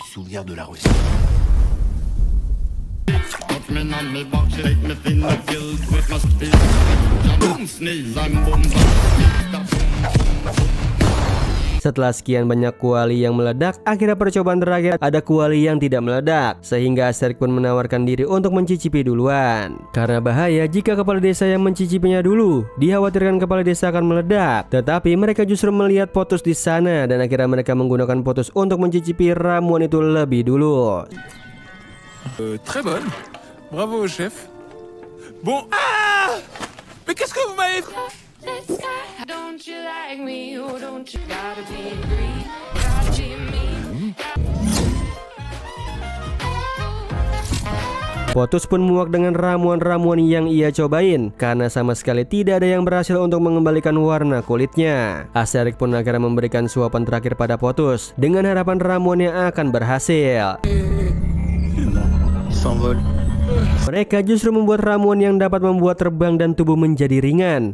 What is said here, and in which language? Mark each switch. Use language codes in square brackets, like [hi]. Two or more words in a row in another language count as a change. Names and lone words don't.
[id] Setelah sekian banyak kuali yang meledak, akhirnya percobaan terakhir ada kuali yang tidak meledak, sehingga Asterix pun menawarkan diri untuk mencicipi duluan. Karena bahaya jika kepala desa yang mencicipinya dulu, dikhawatirkan kepala desa akan meledak. Tetapi mereka justru melihat Potus di sana dan akhirnya mereka menggunakan Potus untuk mencicipi ramuan itu lebih dulu. [fr] Très bonne. Bravo, chef. Bon. Ah! Mais qu'est-ce que vous m'avez fait? [en] Don't you like me? Oh, don't you gotta be free? Gotta be me. [id] Potus pun muak dengan ramuan-ramuan yang ia cobain karena sama sekali tidak ada yang berhasil untuk mengembalikan warna kulitnya. Asterix pun akhirnya memberikan suapan terakhir pada Potus dengan harapan ramuannya akan berhasil. [fr] s'envole. [id] Mereka justru membuat ramuan yang dapat membuat terbang dan tubuh menjadi ringan.